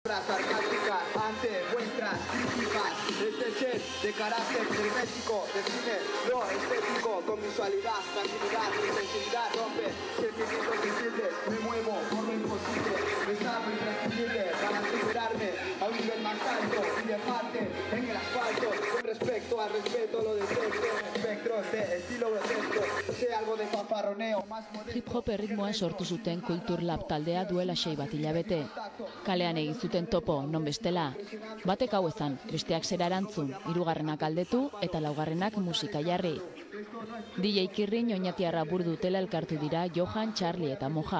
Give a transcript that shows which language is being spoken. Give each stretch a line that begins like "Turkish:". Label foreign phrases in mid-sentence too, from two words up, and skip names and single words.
Spanish: Sarcásticas ante vuestras críticas. Este ser de carácter hermético define lo estético con visualidad, tranquilidad, intensidad, rompe sentimientos sensibles. Me muevo por lo imposible, me sabe imprescindible para superarme a un nivel más alto y dejarte en el asfalto. Con respecto al respeto lo detecto en espectros de estilo grotesco. Sé algo de fanfarroneo más modesto.
Basque: Hip hop erritmoa sortu zuten Kultur Lab taldea duela 6 bat hilabete. Kalean egin zuten topo, non bestela. Batek hau ezan, besteak zera erantzun, hirugarrenak aldetu eta laugarrenak musika jarri. DJ Kirrin oinatiarra burdutela elkartu dira Johan, Charlie eta Moja.